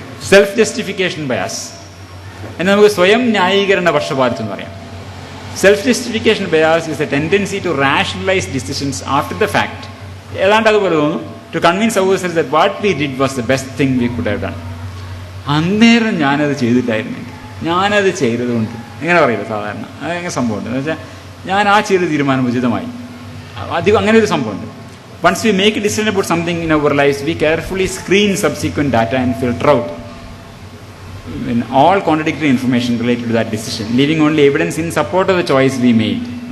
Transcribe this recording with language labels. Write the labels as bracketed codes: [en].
[ml] Self justification bias എന്ന് നമുക്ക് സ്വയം ന്യായീകരണ പക്ഷപാതിത്വം എന്ന് പറയാം. [en] Self justification bias is a tendency to rationalise decisions after the fact. [ml] ഏതാണ്ട് അതുപോലെ തോന്നും. [en] To convince ourselves that what we did was the best thing we could have done. [ml] അന്നേരം ഞാനത് ചെയ്തിട്ടായിരുന്നെങ്കിൽ, ഞാനത് ചെയ്തതുകൊണ്ട്, ഇങ്ങനെ പറയില്ല സാധാരണ. അതെങ്ങനെ സംഭവമുണ്ട് എന്ന് വെച്ചാൽ, ഞാൻ ആ ചെയ്ത തീരുമാനം ഉചിതമായി. അധികം അങ്ങനെ ഒരു സംഭവമുണ്ട്. [en] Once we make a decision about something in our lives, we carefully screen subsequent data and filter out all contradictory information related to that decision, leaving only evidence in support of the choice we made.